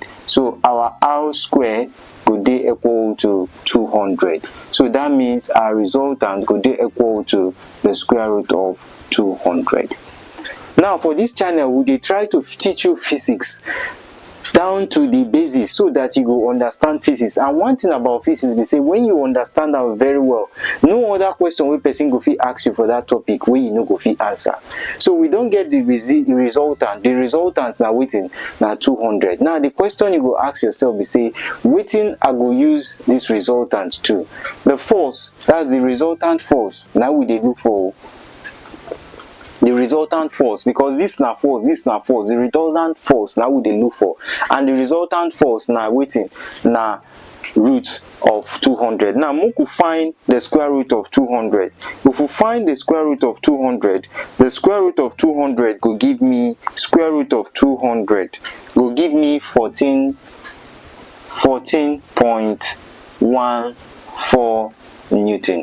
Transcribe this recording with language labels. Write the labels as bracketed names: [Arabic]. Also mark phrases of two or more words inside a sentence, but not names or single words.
[Nigerian Pidgin] So our R square go dey equal to 200. So that means our resultant go dey equal to the square root of 200. Now for this channel, we dey try to teach you physics down to the basis so that you go understand physics. And one thing about physics be say when you understand am very well, no other question wey person go fit ask you for that topic wey you no go fit answer. So we don't get the resultant. The resultant na wetin? Na 200. Now the question you go ask yourself be say, wetin I go use this resultant to? The force, that's the resultant force, now we dey look for the resultant force, because this na force, this na force. The resultant force now we dey look for, and the resultant force na wetin? Na root of 200. Now make we find the square root of 200. If we find the square root of 200, the square root of 200 go give me square root of 200 go give me 14.14 Newton.